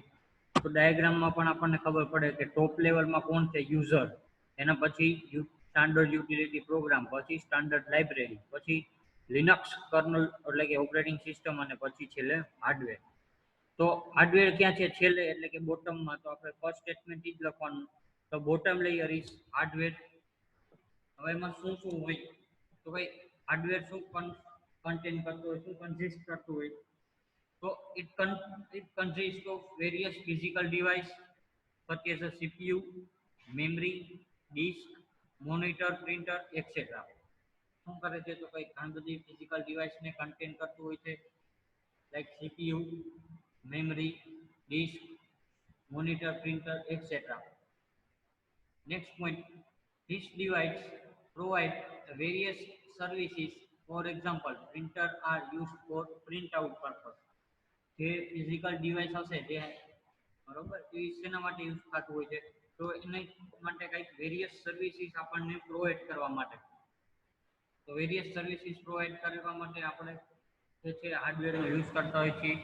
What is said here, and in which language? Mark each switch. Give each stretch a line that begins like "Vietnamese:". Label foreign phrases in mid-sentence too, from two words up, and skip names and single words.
Gujarati: તો ડાયાગ્રામમાં પણ આપણને ખબર પડે કે ટોપ લેવલમાં કોણ છે યુઝર, એના પછી
English: standard utility program,
Gujarati: પછી
English: standard library,
Gujarati: પછી
English: Linux kernel
Gujarati: એટલે કે
English: operating system
Gujarati: અને પછી છેલ્લે હાર્ડવેર. તો હાર્ડવેર ક્યાં છે છેલ્લે એટલે કે બોટમમાં. તો આપણે
English: first statement
Gujarati: જ લખવાનું. તો
English: bottom layer is hardware.
Gujarati: હવે એમાં શું શું હોય તો ભાઈ હાર્ડવેર શું કન્ટેન કરતું હોય, શું કન્સિસ્ટ કરતું હોય તો
English: it consists of various physical device such as a CPU, memory, disk, monitor, printer, etc.
Gujarati: શું કરે છે તો કઈ ઘણી બધી ફિઝિકલ ડિવાઇસને કન્ટેન કરતું હોય છે લાઈક
English: CPU, memory, disk, monitor, printer, etc. Next point, this device provide various services. For example, printer are used for printout purpose.
Gujarati: જે
English: physical device
Gujarati: હશે જે બરોબર એ શેના માટે યુઝ થતું હોય છે તો એને માટે કંઈક
English: various services
Gujarati: આપણને પ્રોવાઈડ કરવા માટે. તો
English: various services provide
Gujarati: કરવા માટે આપણે જે છે હાર્ડવેરનો યુઝ કરતા હોય છીએ.